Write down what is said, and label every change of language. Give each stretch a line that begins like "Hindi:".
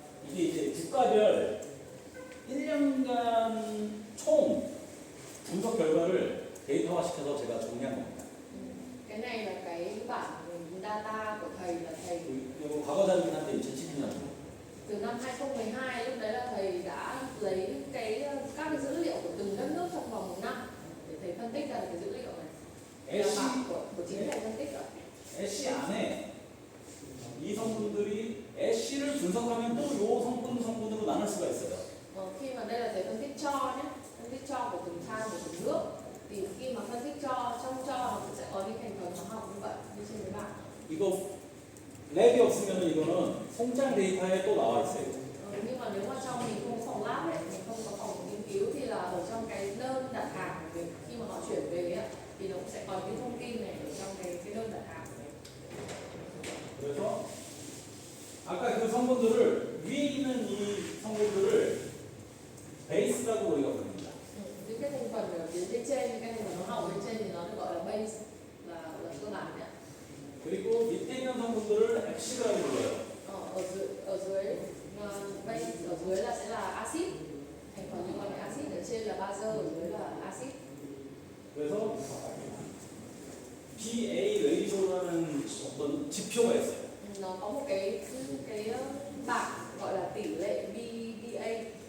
Korean: 이게 이제 주가별 1년간 총 분석 결과를 데이터화시켜서 제가 정리한 겁니다.
Vietnamese: Cái này là cái bản data của thầy, là thầy
Korean: 이거 과거 자료긴 한데 2012년.
Vietnamese: từ năm 2012, lúc đấy là thầy đã lấy các cái dữ liệu của từng đất nước trong vòng một năm để thầy phân tích ra được cái dữ liệu này. Là
Korean: 애쉬,
Vietnamese: bản của chính thầy phân tích rồi.
Korean: 애쉬 안에 이 성분들이 애쉬를 분석하면 또 요 성분으로 나눌 수가 있어요.
Vietnamese: Khi mà đây là thầy phân tích cho nhé, phân tích cho của từng than của từng nước, thì khi mà phân tích cho trong cho nó cũng sẽ có những thành phần hóa học như vậy như trên cái bảng.
Korean: 이거 랩이 없으면 이거는 송장 데이터에 또 나와 있어요.
Vietnamese: Nhưng mà nếu mà trong mình không có phòng lab ấy, mình không có phòng nghiên cứu, thì là ở trong cái đơn đặt hàng của mình, khi mà họ chuyển về ấy, thì nó cũng sẽ có những thông tin này ở trong cái đơn đặt hàng của mình.
Korean: 그래서 아까 그 성분들을 위에 있는 이 성분들을 베이스라고 우리가 부릅니다.
Vietnamese: Những cái thành phần ở phía bên trên, những cái thành phần hóa học bên trên thì nó được gọi là base, là cơ bản nhé.
Korean: 그리고 밑에 있는 성분들을 엑시드라고 불러요.
Vietnamese: Ở dưới base, ở dưới là sẽ là axit, thành phần liên quan đến axit, ở trên là bazơ, ở dưới là axit.
Korean: 그래서 BA 레이쇼라는 어떤 지표가 있어요.
Vietnamese: Nó có một cái bảng gọi là tỷ lệ BA.